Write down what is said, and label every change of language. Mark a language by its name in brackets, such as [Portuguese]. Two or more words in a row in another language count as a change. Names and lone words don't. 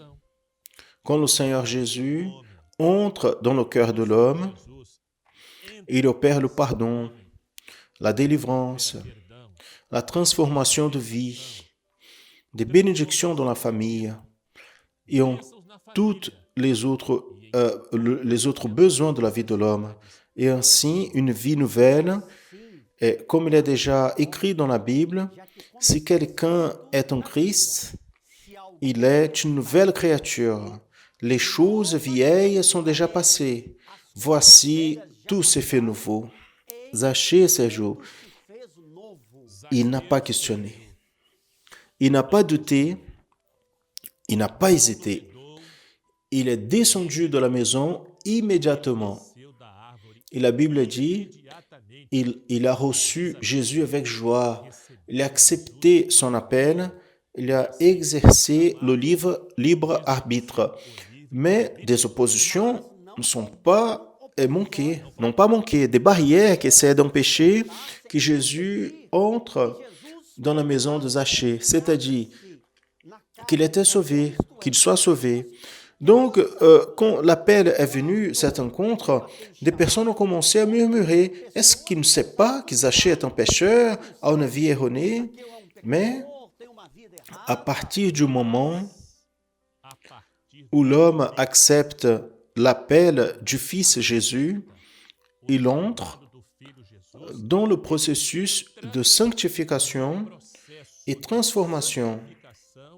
[French] Quand le Seigneur Jésus entre dans le cœur de l'homme, Jesus il opère le pardon, la délivrance, [Portuguese] perdão, [French] la transformation de vie, des bénédictions dans la famille et en [Portuguese] bênçãos na [French] toutes [Portuguese] família. [French] les autres besoins de la vie de l'homme. Et ainsi, une vie nouvelle, et comme il est déjà écrit dans la Bible, si quelqu'un est en Christ, [Portuguese] se alguém [French] il est une nouvelle créature. Les choses vieilles sont déjà passées. Voici, tout s'est fait nouveau. Zachée, [Portuguese] Sérgio, se fez novo. [French] il n'a pas questionné. Il n'a pas douté. Il n'a pas hésité. Il est descendu de la maison immédiatement. [Portuguese] Desceu da árvore [French] Et la Bible dit, [Portuguese] imediatamente. [French] il a reçu Jésus avec joie. Il a accepté son appel. Il a exercé le libre arbitre. Mais des oppositions ne sont pas manquées, n'ont pas manqué. Des barrières qui essaient d'empêcher que Jésus entre dans la maison de Zachée, c'est-à-dire qu'il était sauvé, qu'il soit sauvé. Donc, quand l'appel est venu, cette rencontre, des personnes ont commencé à murmurer. Est-ce qu'il ne sait pas que Zachée est un pécheur, a une vie erronée? Mais [Portuguese] Tem uma vida errada. [French] à partir du moment [Portuguese] A partir [French] où l'homme accepte l'appel du Fils Jésus, il entre [Portuguese] do Filho Jesus, [French] dans le processus de sanctification [Portuguese] processo [French] et transformation [Portuguese] de santificação,